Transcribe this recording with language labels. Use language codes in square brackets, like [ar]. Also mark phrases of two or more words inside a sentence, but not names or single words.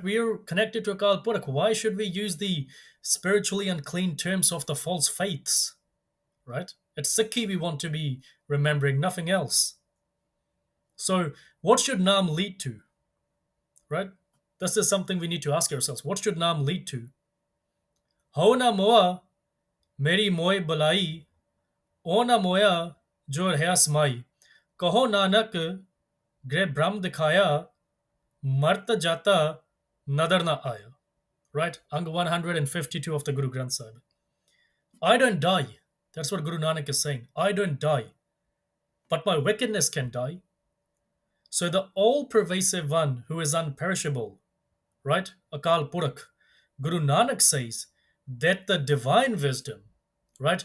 [en] We are connected to Akal Purakh. Why should we use the spiritually unclean terms of the false faiths, right? It's Sikhi we want to be remembering, nothing else. So what should Naam lead to, right? This is something we need to ask ourselves. What should Naam lead to? [pa] ਹਉ ਨ ਮੂਆ ਮੇਰੀ ਮੁਈ ਬਲਾਇ, ਓਹੁ ਨ ਮੂਆ ਜੋ ਹੈ ਅਸਮਾਇ, ਕਹੁ ਨਾਨਕ ਗੁਰਿ ਬ੍ਰਹਮੁ ਦਿਖਾਇਆ, ਮਰਤਾ ਜਾਤਾ ਨਦਰਿ ਨ ਆਇਆ. [en] Right? Ang 152 of the Guru Granth Sahib. I don't die. That's what Guru Nanak is saying. I don't die. But my wickedness can die. So the all-pervasive one who is unperishable, right? Akal Purakh. Guru Nanak says that the divine wisdom, right?